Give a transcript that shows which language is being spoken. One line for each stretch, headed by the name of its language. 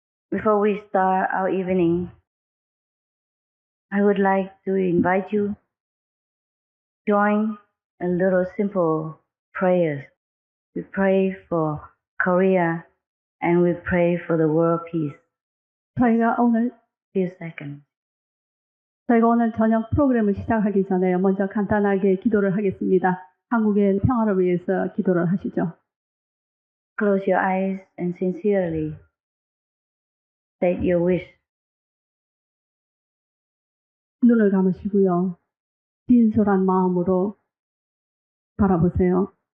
English: Before we start our evening, I would like to invite you to join a little simple prayers. We pray for Korea and we pray for the world peace.
Korean: 저희가 오늘
English: Few seconds.
Korean: 저녁 프로그램을 시작하기 전에 먼저 간단하게 기도를 하겠습니다. 한국의 평화를 위해서 기도를 하시죠.
English: Close your eyes and sincerely state your wish.
Korean: 눈을 감으시고요. 진솔한 마음으로 바라보세요.